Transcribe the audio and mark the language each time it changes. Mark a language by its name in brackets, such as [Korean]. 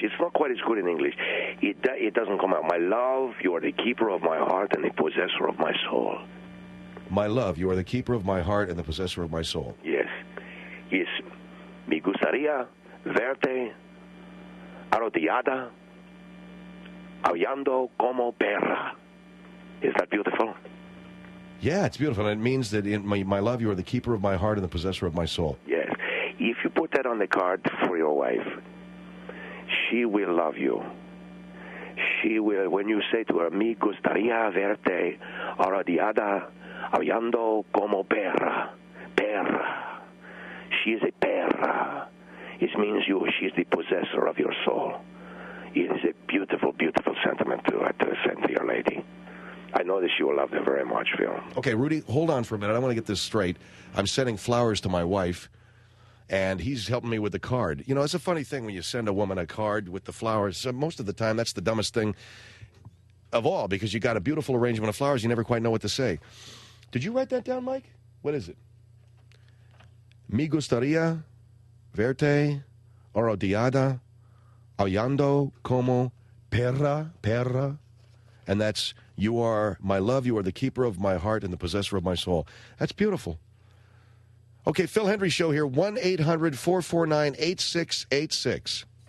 [English] It's not quite as good in English. It doesn't come out. My love, you are the keeper of my heart and the possessor of my soul. My love, you are the keeper of my heart and the possessor of my soul. Yes. Yes. [Spanish] Me gustaría verte arrodillada, aullando como perra. [English] Is that beautiful? Yeah, it's beautiful. And it means that in my love, you are the keeper of my heart and the possessor of my soul. Yes. If you put that on the card for your wife, she will love you. She will, when you say to her, [Spanish] me gustaría verte arrodillada, aullando como perra. [English] Perra. She is a perra. It means she is the possessor of your soul. It is a beautiful, beautiful sentiment to send to your lady. I know that she will love them very much, Phil. Okay, Rudy, hold on for a minute. I want to get this straight. I'm sending flowers to my wife, and he's helping me with the card. You know, it's a funny thing when you send a woman a card with the flowers. So most of the time, that's the dumbest thing of all, because you got a beautiful arrangement of flowers. You never quite know what to say. Did you write that down, Mike? What is it? [Spanish] Me gustaría verte arrodillada, aullando como perra. [English] And that's, you are my love, you are the keeper of my heart and the possessor of my soul. That's beautiful. Okay, Phil Hendrie Show here, 1-800-449-8686.